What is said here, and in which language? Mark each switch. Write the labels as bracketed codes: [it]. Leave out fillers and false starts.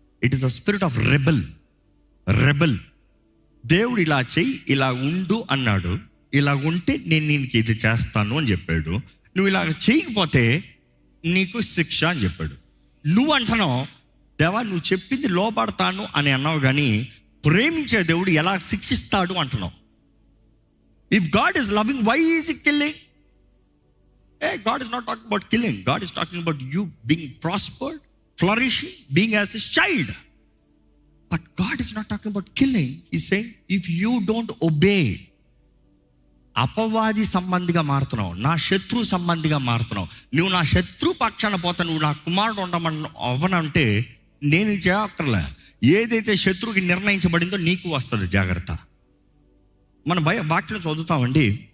[en] It is a spirit of rebel. [te] దేవుడు ఇలా చెయ్యి, ఇలా ఉండు అన్నాడు, ఇలా ఉంటే నేను నీకు ఇది చేస్తాను అని చెప్పాడు. నువ్వు ఇలా చేయకపోతే నీకు శిక్ష అని చెప్పాడు. నువ్వు అంటున్నావు, దేవా నువ్వు చెప్పింది లోపడతాను అని అన్నావు, కానీ ప్రేమించే దేవుడు ఎలా శిక్షిస్తాడు అంటున్నావు. [en] If God is loving, why is he killing? God is not talking about killing. God is talking about you being prospered, flourishing, being as a child. But God is not talking about killing. He's saying, if you don't obey, [te] అపవాది సంబంధిగా మారుతున్నావు, నా శత్రు సంబంధిగా మారుతున్నావు. నువ్వు నా శత్రు పక్షాన పోతా, నువ్వు నా కుమారుడు ఉండమని అవ్వనంటే నేను చేయక్కర్లే. ఏదైతే శత్రువుకి నిర్ణయించబడిందో నీకు వస్తుంది, జాగ్రత్త. మన వాక్యం చదువుతామండి.